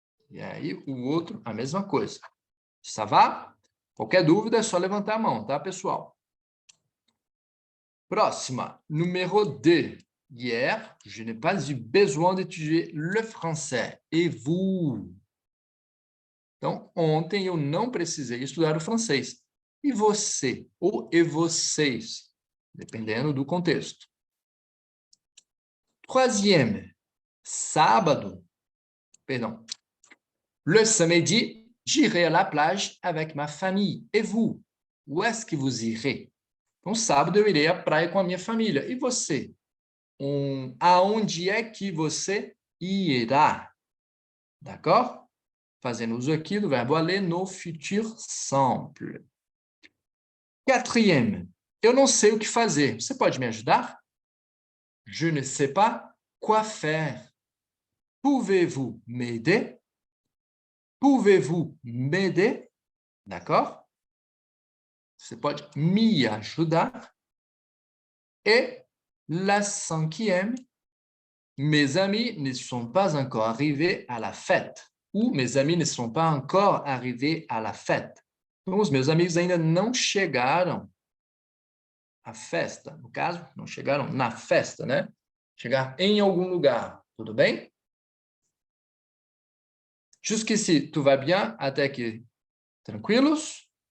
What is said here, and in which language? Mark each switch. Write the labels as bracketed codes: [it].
[pt] E aí, o outro, a mesma coisa. [fr] Ça va? [pt] Qualquer dúvida é só levantar a mão, tá, pessoal? Próxima, número 2. [fr] hier, je n'ai pas eu besoin d'étudier le français. Et vous? [pt] Então, ontem eu não precisei estudar o francês. E você? Ou e vocês? Dependendo do contexto. Troisième, sábado. Perdão. [fr] Le samedi, j'irai à la plage avec ma famille. Et vous? Où est-ce que vous irez? [pt] Então, sábado eu irei à praia com a minha família. E você? Aonde é que você irá? D'accord? Fazendo uso aqui do verbo aller no futur simple. Quatrième. Eu não sei o que fazer. Você pode me ajudar? [fr] Je ne sais pas quoi faire. Pouvez-vous m'aider? Pouvez-vous m'aider? D'accord? [pt] Você pode me ajudar? [fr] Et la cinquième, mes amis ne sont pas encore arrivés à la fête. Ou mes amis ne sont pas encore arrivés à la fête. [pt] Então, os meus amigos ainda não chegaram à festa. No caso, não chegaram na festa, né? Chegar em algum lugar. Tudo bem? [fr] Jusqu'ici, tout va bien? [pt] Até aqui, tranquilos?